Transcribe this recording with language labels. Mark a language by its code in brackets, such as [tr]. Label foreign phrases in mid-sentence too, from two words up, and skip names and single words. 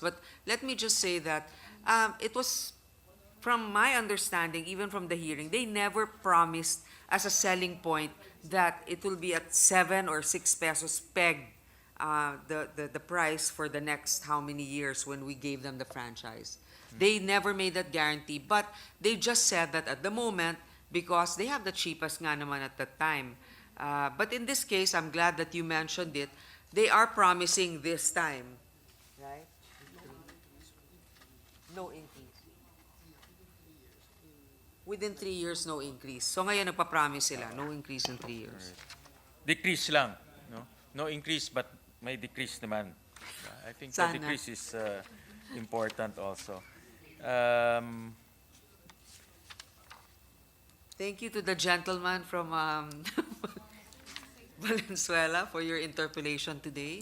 [en] But let me just say that it was, from my understanding, even from the hearing, they never promised as a selling point that it will be at 7 or 6 pesos peg the price for the next how many years when we gave them the franchise. They never made that guarantee, but they just said that at the moment, because they have the cheapest [tl] nga naman [en] at that time. But in this case, I'm glad that you mentioned it. They are promising this time, right? No increase. Within 3 years, no increase. [tl] So ngayon nagpa-promise sila, [en] no increase in 3 years. [tl] Decrease lang, no? [en] No increase, but [tl] may decrease naman. [en] I think [tl] Sana. [en] the decrease is important also. Thank you to the gentleman from Valenzuela for your interpellation today.